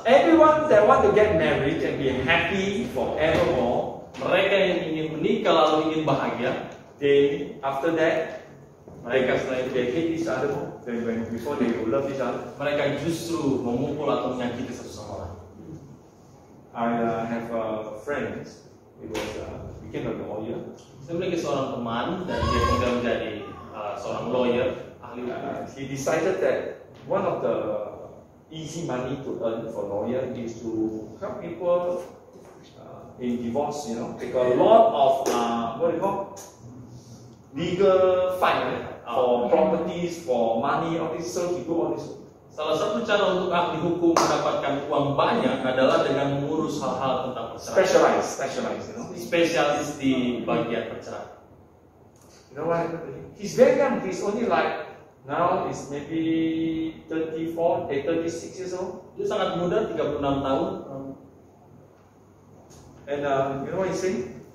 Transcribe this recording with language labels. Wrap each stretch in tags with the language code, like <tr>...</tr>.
<en>Everyone that want to get married and be happy forevermore,</en> <id>Mereka yang ingin menikah lalu ingin bahagia,</id> <en>they after that,</en> <id>mereka setelah itu</id> <en>they hate each other more than before they will love each other.</en> <id>mereka justru memukul atau menyakiti satu sama lain.</id> <en>I have a friend. He was became a lawyer.</en> <id>Saya memiliki seorang teman dan dia kemudian menjadi seorang lawyer, ahli hukum.</id> <en>He decided that one of the easy money to earn for lawyer is to help people in divorce. You know, take a lot of what do you call legal fight for properties, for money, all this. So he do all this.</en> <id>Salah satu cara untuk ahli hukum mendapatkan uang banyak adalah dengan mengurus hal-hal tentang perceraian.</id> <en>Specialize. You know.</en> <id>Spesialis di bagian perceraian.</id> <en>You know what happened to him? He's very young. He's only like now is maybe 36 years old.</en> <id>Dia sangat muda, 36 tahun.</id> <en>And you know what he said?</en>